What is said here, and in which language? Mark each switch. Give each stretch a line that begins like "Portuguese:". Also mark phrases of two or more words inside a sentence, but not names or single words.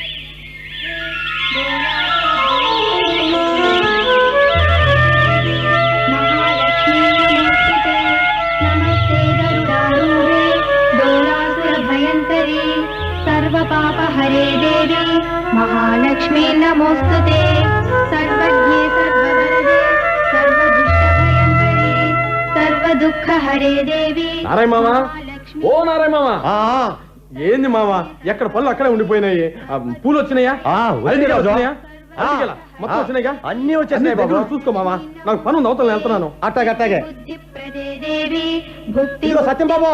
Sanskrit: सर्वपाप हरे देवी महालक्ष्मी नमोस्तुते सर्वज्ञे सर्ववरदे सर्वदुष्टभयंकरी सर्वदुःख हरे देवी.
Telugu: నారాయణ మామ, ఓ నారాయణ మామ. ఏంది మామ, ఎక్కడ పళ్ళు అక్కడే ఉండిపోయినాయి. పూలు వచ్చినాయా? మొత్తం వచ్చినాయిగా? అన్ని వచ్చేసినాయి బాబు. చూసుకో మామ, నాకు పని ఉంది, అవతల వెళ్తున్నాను. అట్టాగే సత్యం బాబు.